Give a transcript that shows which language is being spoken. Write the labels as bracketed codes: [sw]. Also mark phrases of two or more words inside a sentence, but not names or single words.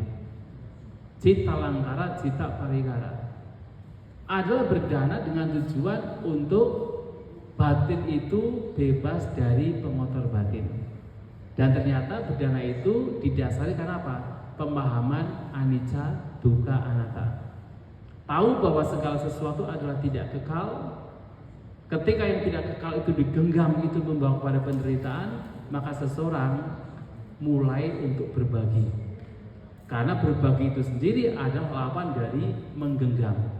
[pi] Cita langkara, cita parikara [id] adalah berdana dengan tujuan untuk batin itu bebas dari pengotor batin. Dan ternyata berdana itu didasari karena apa? [pi] Pemahaman anicca, dukkha, anatta. [id] Tahu bahwa segala sesuatu adalah tidak kekal. Ketika yang tidak kekal itu digenggam, itu membawa kepada penderitaan, maka seseorang mulai untuk berbagi. Karena berbagi itu sendiri adalah lawan dari menggenggam.